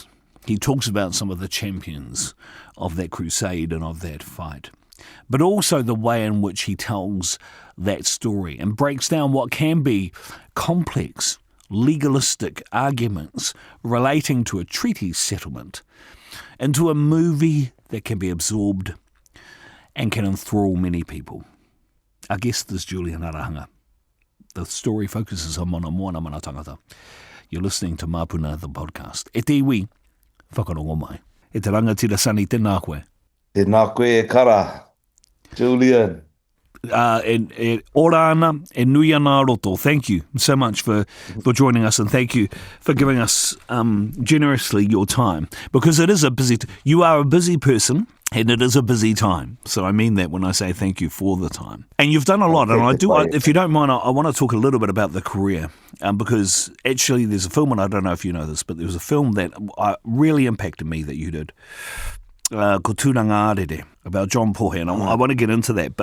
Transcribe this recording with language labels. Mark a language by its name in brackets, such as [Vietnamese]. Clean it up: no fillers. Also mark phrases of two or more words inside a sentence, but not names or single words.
[English] He talks about some of the champions of that crusade and of that fight, but also the way in which he tells that story and breaks down what can be complex, legalistic arguments relating to a treaty settlement into a movie that can be absorbed and can enthrall many people. Our guest is Julian Arahanga. The story focuses on Mana Moana, Mana Tangata. You're listening to Māpuna the podcast. [Māori] E te iwi, whakarongo mai. E te rangatira Sonny, tēnā koe. Tēnā koe e kara, Julian. Ora ana, e nui ana roto. [English] Thank you so much for joining us, and thank you for giving us generously your time, because it is you are a busy person, and it is a busy time. So I mean that when I say thank you for the time. And you've done a lot, and if you don't mind, I want to talk a little bit about the career, because actually there's a film, and I don't know if you know this, but there was a film that really impacted me that you did, [Māori] ko Tūranga Arere, [English] about John Pohe, and I want to get into that.